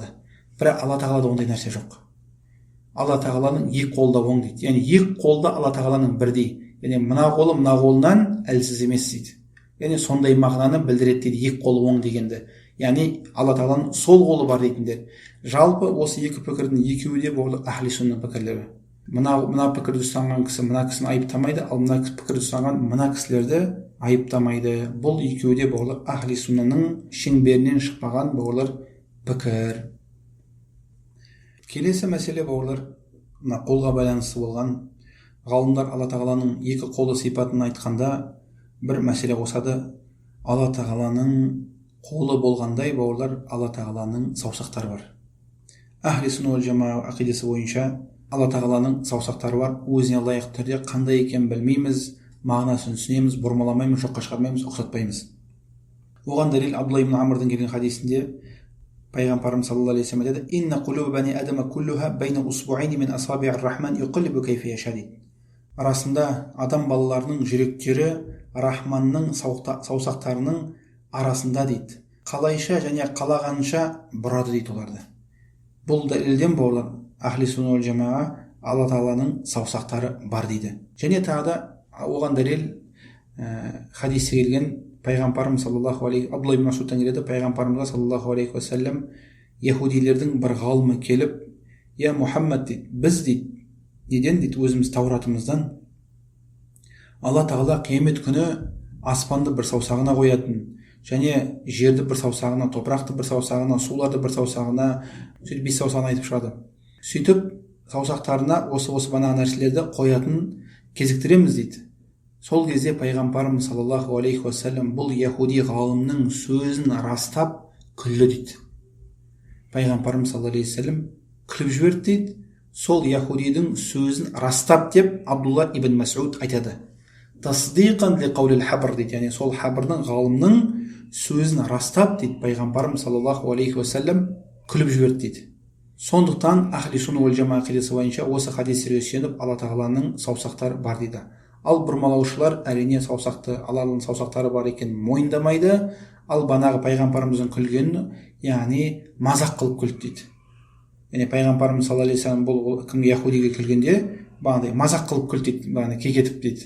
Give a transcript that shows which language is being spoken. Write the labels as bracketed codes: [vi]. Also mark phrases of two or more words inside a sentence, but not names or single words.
[kk] Бірақ Алла тағалада ондай нәрсе жоқ. Алла тағаланың екі қолы да оң дейді. Яғни екі қолда Алла тағаланың бірдей. Яғни мына қолы мына қолынан әлсіз емес дейді. Яғни сондай мағынаны білдіреді дейді, екі қолы оң дегенді. Яғни Алла тағаланың сол қолы бар дейтіндер. Жалпы осы екі пікірдің екеуі де бұл [ar] أهل السنة [kk] пікірлері. Мына пікірді ұстанған кісі мына кісіні айыптамайды, ал мына пікірді ұстанған мына кісілерді айыптамайды. Бұл екеуі де бұл [ar] أهل السنة [kk] шеңберінен шықпаған бұл пікір. Келесі мәселе бауырлар, мына қолға байланысты болған. Ғалымдар Алла тағаланың екі қолы сипатын айтқанда бір мәселе қосады. Алла тағаланың қолы болғандай бауырлар, Алла тағаланың саусақтары бар. [ar] أهل السنة والجماعة [kk] ақидасы бойынша Алла тағаланың саусақтары бар. Өзіне лайық түрде қандай екенін білмейміз, мағынасын түсінеміз, бұрмаламаймыз, жоққа шығармаймыз, ұқсатпаймыз. Оған дәлел Абдулла ибн Амрдан келген хадисінде Пайғамбарымыз [ar] صلى الله عليه وسلم айтады: "إن قلوب بني آدم كلها بين إصبعين من أصابع الرحمن يقلبه كيف يشاء" дейді. [kk] Арасында адам балаларының жүректері Рахманның саусақтарының арасында дейді. Қалайша және қалағанша бұрады дейді оларды. Бұл дәлелден бауырлар, [ar] أهل السنة والجماعة [kk] Алла тағаланың саусақтары бар дейді. Және тағы да оған дәлел хадисте келген Пайғамбарымыз [ar] صلى الله عليه [kk] Абдулла ибн Масудтан келеді. Пайғамбарымызға [ar] صلى الله عليه وسلم [kk] яһудилердің бір ғалымы келіп: [ar] "يا محمد" [kk] дейді, "біз" дейді, неден дейді, өзіміз Тауратымыздан Алла тағала қиямет күні аспанды бір саусағына қоятын, және жерді бір саусағына, топырақты бір саусағына, суларды бір саусағына, сөйтіп бес саусағына айтып шығады. Сөйтіп саусақтарына осы бана нәрселерді қоятын кезіктіреміз дейді. Сол кезде Пайғамбарымыз [ar] صلى الله عليه وسلم [kk] бұл яһуди ғалымның сөзін растап күлді дейді. Пайғамбарымыз [ar] صلى الله عليه وسلم [kk] күліп жіберді дейді. Сол яһудидің сөзін растап деп Абдулла ибн Масуд айтады. [ar] تصديقا لقول الحبر [kk] дейді. Яғни сол хабрның, ғалымның сөзін растап дейді. Пайғамбарымыз [ar] صلى الله عليه وسلم [kk] күліп жіберді дейді. Сондықтан [ar] أهل السنة والجماعة [kk] ақидасы бойынша осы хадистерге сүйеніп алла тағаланың саусақтары бар дейді. Ал бұрмалаушылар әрине алланың саусақтары бар екенін мойындамайды, ал банағы пайғамбарымыздың күлгенін, яғни мазақ қылып күлді дейді. Яғни пайғамбарымыз [ar] صلى الله عليه وسلم [kk] бұл кімге, яхудиге күлгенде бағандай мазақ қылып күлді дейді, бағана кекетіп дейді.